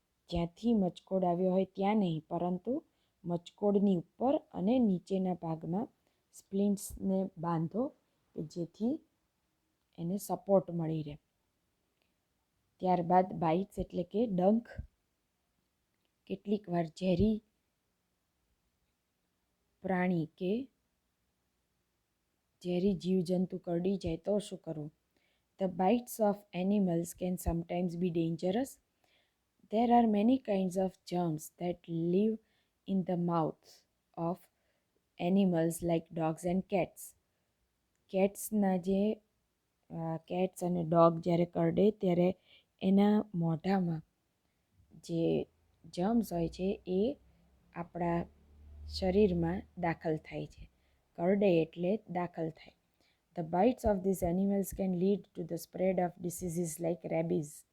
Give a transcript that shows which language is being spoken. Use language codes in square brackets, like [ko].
[gu] જ્યાંથી મચકોડ આવ્યો હોય ત્યાં નહીં, પરંતુ મચકોડની ઉપર અને નીચેના ભાગમાં સ્પ્લિન્ટ્સને બાંધો કે જેથી એને સપોર્ટ મળી રહે. ત્યારબાદ બાઇટ્સ એટલે કે ડંખ. કેટલીક વાર ઝેરી પ્રાણી કે ઝેરી જીવજંતુ કરડી જાય તો શું કરવું? [en] The bites of animals can sometimes be dangerous. There are many kinds of germs that live in the mouths of animals like dogs and cats. [gu] કેટ્સના જે કેટ્સ અને ડોગ જ્યારે કરડે ત્યારે એના મોઢામાં જે જર્મ્સ હોય છે એ આપણા શરીરમાં દાખલ થાય છે. કરડે એટલે દાખલ થાય. [en] The bites of these animals can lead to the spread of diseases like rabies.